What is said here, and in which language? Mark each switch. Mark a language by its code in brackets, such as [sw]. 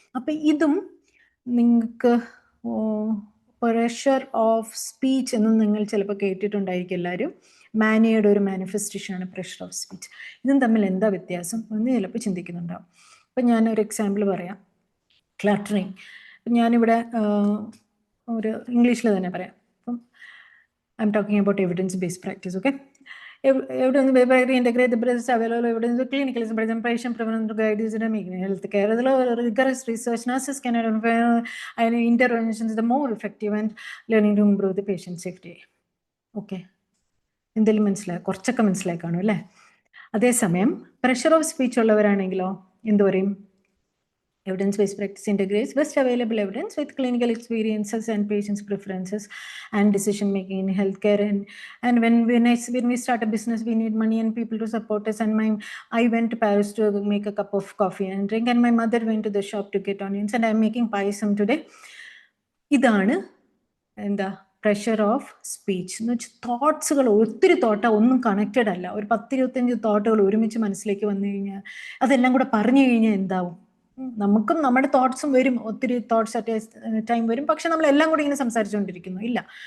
[ml] അപ്പോൾ ഇതും നിങ്ങൾക്ക് പ്രഷർ ഓഫ് സ്പീച്ച് എന്ന് നിങ്ങൾ ചിലപ്പോൾ കേട്ടിട്ടുണ്ടായിരിക്കും എല്ലാവരും. മാനിയയുടെ ഒരു മാനിഫെസ്റ്റേഷനാണ് പ്രഷർ ഓഫ് സ്പീച്ച്. ഇതും തമ്മിൽ എന്താ വ്യത്യാസം എന്ന് ചിലപ്പോൾ ചിന്തിക്കുന്നുണ്ടാവും. അപ്പം ഞാനൊരു എക്സാമ്പിൾ പറയാം. ക്ലട്ടറിങ് ഞാനിവിടെ ഒരു ഇംഗ്ലീഷിൽ തന്നെ പറയാം. [en] I'm talking about evidence-based practice, okay? Evidence-based practice integrate the best available evidence, clinical presentation, prevalent guidelines in making healthcare. Rigorous research nurses can identify interventions the more effective and learning to improve the patient safety. [ml] Okay. എന്തെങ്കിലും മനസ്സിലായി? കുറച്ചൊക്കെ മനസ്സിലായി കാണും അല്ലേ? അതേസമയം pressure of speech ഉള്ളവരാണെങ്കിലോ എന്ത് പറയും? [en] Evidence-based practice integrates best available evidence with clinical experiences and patients' preferences and decision-making in healthcare. And when we start a business, we need money and people to support us. And I went to Paris to make a cup of coffee and drink, and my mother went to the shop to get onions, and I'm making payasam today. [ml] ഇതാണ് എന്താ pressure of speech എന്ന് വെച്ചാൽ തോട്ട്സുകൾ, ഒത്തിരി തോട്ടാ, ഒന്നും connected അല്ല. ഒരു 10-25 തോട്ടുകൾ ഒരുമിച്ച് മനസ്സിലേക്ക് വന്നു കഴിഞ്ഞാൽ അതെല്ലാം കൂടെ പറഞ്ഞു കഴിഞ്ഞാൽ എന്താവും? നമുക്കും നമ്മുടെ തോട്ട്സും വരും, ഒത്തിരി തോട്ട്സ് അറ്റ് ടൈം വരും, പക്ഷെ നമ്മളെല്ലാം കൂടി ഇങ്ങനെ സംസാരിച്ചുകൊണ്ടിരിക്കുന്നു ഇല്ല.